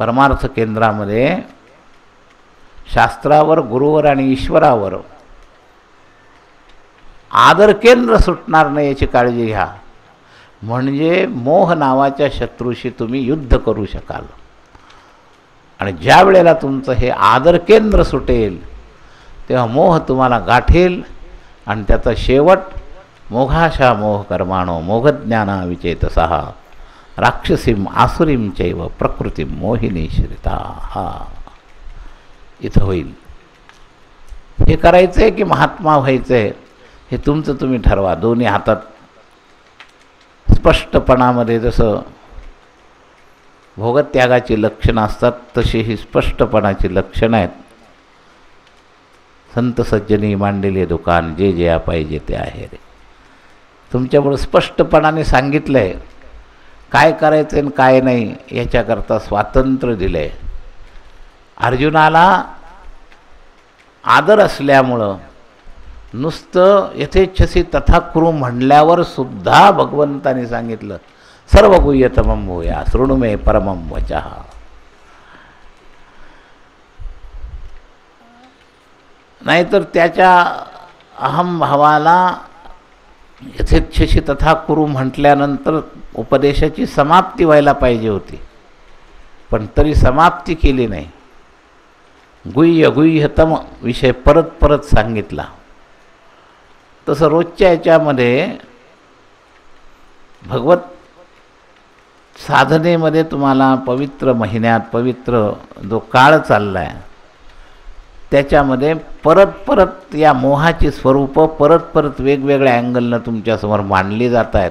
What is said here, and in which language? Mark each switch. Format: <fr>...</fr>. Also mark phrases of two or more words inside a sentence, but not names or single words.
<mr>परमार्थ केंद्रामध्ये शास्त्रावर, गुरुवर आणि ईश्वरावर आदर केंद्र सुटणार नाही याची काळजी घ्या. म्हणजे मोह नावाच्या शत्रूशी तुम्ही युद्ध करू शकाल. आणि ज्या वेळेला तुमचं हे आदर केंद्र सुटेल तेव्हा मोह तुम्हाला गाठेल आणि त्याचा शेवट</mr> <sa>मोघाशा मोह कर्माणो मोहज्ञाना विचेतसः राक्षसीम आसुरीम चैव प्रकृती मोहिनी श्रिता</sa> <mr>हा इथं होईल. हे करायचं आहे की महात्मा व्हायचं आहे हे तुमचं तुम्ही ठरवा. दोन्ही हातात स्पष्टपणामध्ये जसं भोगत्यागाची लक्षणं असतात तशी ही स्पष्टपणाची लक्षणं आहेत. संत सज्जनी मांडलेले दुकान जे जे पाहिजे ते आहे रे. तुमच्यामुळे स्पष्टपणाने सांगितलं आहे काय करायचं आणि काय नाही याच्याकरता स्वातंत्र्य दिलं आहे. अर्जुनाला आदर असल्यामुळं नुसतं</mr> <sa>यथेच्छसी तथा कुरु</sa> <mr>म्हणल्यावर सुद्धा भगवंताने सांगितलं</mr> <sa>सर्व गुह्यतमं भूया शृणु मे परमं वचः.</sa> <mr>नाहीतर त्याच्या अहमभावाला</mr> <sa>यथेच्छसी तथा कुरु</sa> <mr>म्हटल्यानंतर उपदेशाची समाप्ती व्हायला पाहिजे होती, पण तरी समाप्ती केली नाही. गुह्य गुह्यतम विषय परत परत सांगितला. तसं रोजच्या याच्यामध्ये भगवत साधनेमध्ये तुम्हाला पवित्र महिन्यात पवित्र जो काळ चालला आहे त्याच्यामध्ये परत परत या मोहाची स्वरूपं परत परत वेगवेगळ्या अँगलनं तुमच्यासमोर मांडली जात आहेत.</mr>